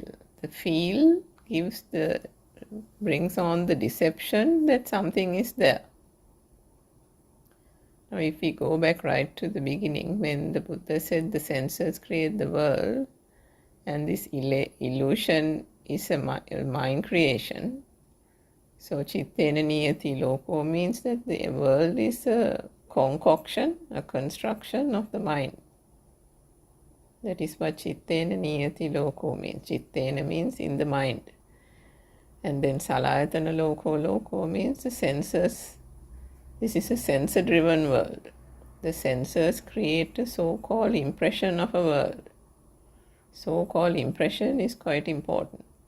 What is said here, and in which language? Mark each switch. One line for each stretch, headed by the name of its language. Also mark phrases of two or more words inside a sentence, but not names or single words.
English: The feel brings on the deception that something is there. Now, if we go back right to the beginning, when the Buddha said the senses create the world, and this illusion is a mind creation, so
Pali: chittena niyati loko
English: means that the world is a concoction, a construction of the mind. That is what
Pali: chittena niyati loko
English: means. Chittena means in the mind. And then
Pali: salayatana loko
English: means the senses. This is a sensor-driven world. The senses create a so-called impression of a world. So-called impression is quite important.